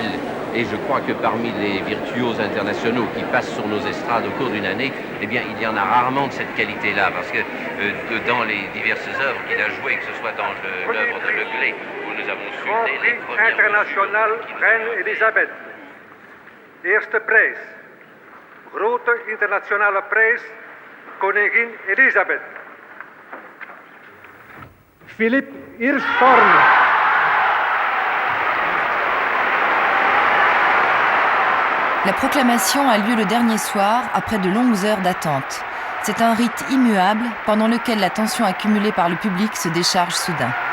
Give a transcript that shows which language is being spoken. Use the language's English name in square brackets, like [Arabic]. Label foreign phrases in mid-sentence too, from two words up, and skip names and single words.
[French] Et je crois que parmi les virtuoses internationaux qui passent sur nos estrades au cours d'une année, eh bien, il y en a rarement de cette qualité-là. Parce que dans les diverses œuvres qu'il a jouées, que ce soit dans l'œuvre de Le Glay, où nous avons su les premières... [Dutch] International Reine Elisabeth. Eerste prijs. Grote internationale prijs. Koningin Elisabeth. Philippe Hirschhorn. [French] La proclamation a lieu le dernier soir, après de longues heures d'attente. C'est un rite immuable, pendant lequel la tension accumulée par le public se décharge soudain.